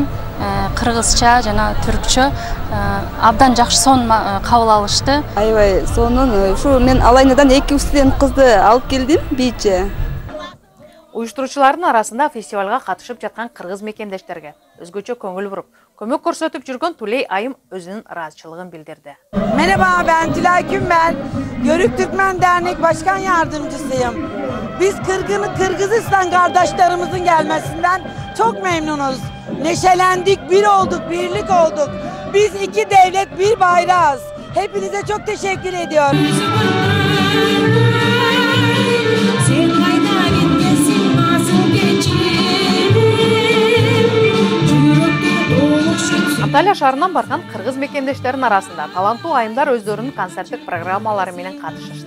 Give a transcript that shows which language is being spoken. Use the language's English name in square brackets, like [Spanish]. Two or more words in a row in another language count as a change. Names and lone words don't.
[Kyrgyz] Кыргызча жана түркчө абдан жакшы сонун кабыл алышты. Аябай сонун. Ушу мен Алайнадан 2 студент кызды алып келдим бийче. Уюштуруучулардын арасында фестивалга катышып жаткан кыргыз мекендештерге өзгөчө көңүл буруп, көмөк көрсөтүп жүргөн Тулей Айым өзүнүн ыраазычылыгын bildirdi. [Turkish] Merhaba, ben Tülay Kümben. Yörük Türkmen Dernek Başkan Yardımcısıyım. Biz Kırgızistan kardeşlerimizin gelmesinden çok memnunuz. Neşelendik, bir olduk, birlik olduk. Biz 2 devlet, bir bayrağız. Hepinize çok teşekkür ediyorum. [Kyrgyz] Анталия шаарынан барган кыргыз мекендештеринин арасында таланттуу айымдар өздөрүнүн концерттик программалары менен катышышты.